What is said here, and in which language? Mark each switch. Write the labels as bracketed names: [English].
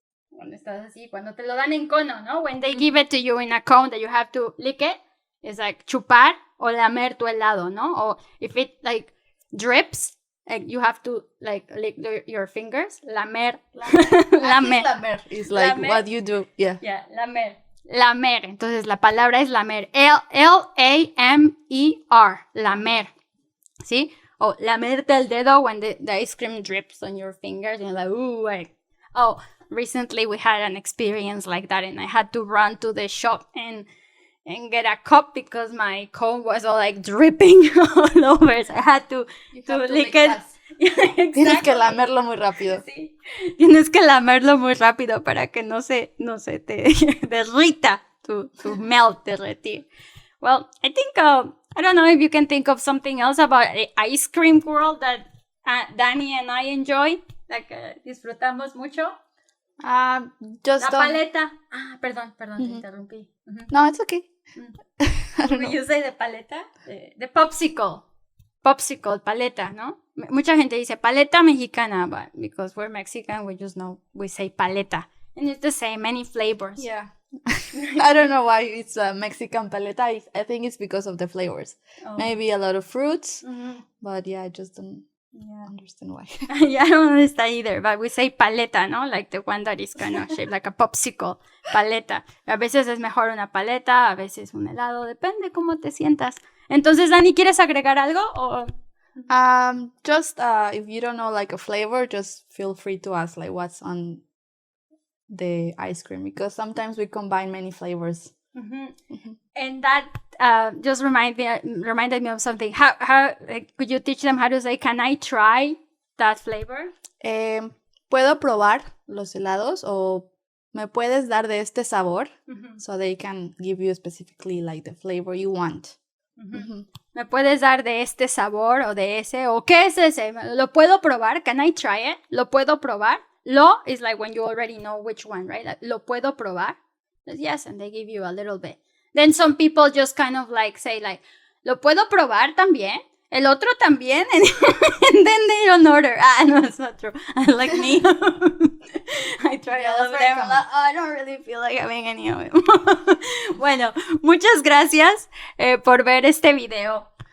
[Spanish] Cuando estás así, cuando te lo dan en cono, ¿no? [English] When they give it to you in a cone that you have to lick it, it's like [Spanish] chupar o lamer tu helado, ¿no? [English] Or if it like drips, like you have to like lick your fingers. [Spanish] Lamer. [English] Lamer is like lamer. What you do. Yeah. Yeah, lamer. Lamer. [Spanish] Entonces la palabra es lamer. [English] L-A-M-E-R. Lamer. [Spanish] ¿Sí? O lamerte el dedo [English] when the ice cream drips on your fingers. And you're like, ooh, like. Oh, recently we had an experience like that, and I had to run to the shop and get a cup because my cone was all like dripping all over. So I had to lick it. Yeah, exactly. [Spanish] Tienes que lamerlo muy rápido. Sí. Tienes que lamerlo muy rápido para que no se te derrita, [English] to melt, [Spanish] derretir. [English] Well, I think, I don't know if you can think of something else about the ice cream world that Dani and I enjoy, like [Spanish] disfrutamos mucho. [English] Just [Spanish] La paleta. Perdón, te interrumpí. [English] No, it's okay. You say the paleta? The popsicle, paleta, ¿no? [Spanish] Mucha gente dice paleta mexicana, [English] but because we're Mexican, we just know we say paleta. And it's the same, many flavors. Yeah. I don't know why it's a Mexican paleta. I think it's because of the flavors. Oh. Maybe a lot of fruits, but yeah, I just don't understand why. Yeah, I don't understand either, but we say paleta, ¿no? Like the one that is kind of shaped like a popsicle, paleta. [Spanish] A veces es mejor una paleta, a veces un helado, depende cómo te sientas. Entonces, Dani, ¿quieres agregar algo? O... [English] Just if you don't know like a flavor, just feel free to ask like what's on the ice cream, because sometimes we combine many flavors. And that just reminded me of something. How like, could you teach them how to say, can I try that flavor? [Spanish] Puedo probar los helados, o me puedes dar de este sabor, [English] so they can give you specifically like the flavor you want. [Spanish] ¿Me puedes dar de este sabor o de ese? ¿O qué es ese? ¿Lo puedo probar? [English] Can I try it? [Spanish] ¿Lo puedo probar? [English] Lo is like when you already know which one, right? Like, [Spanish] ¿lo puedo probar? [English] Yes, and they give you a little bit. Then some people just kind of like say like, [Spanish] ¿lo puedo probar también? ¿El otro también? [English] And then they don't order. No, it's not true. Like me. I try all of them. I don't really feel like having any of them. [Spanish] Bueno, muchas gracias por ver este video.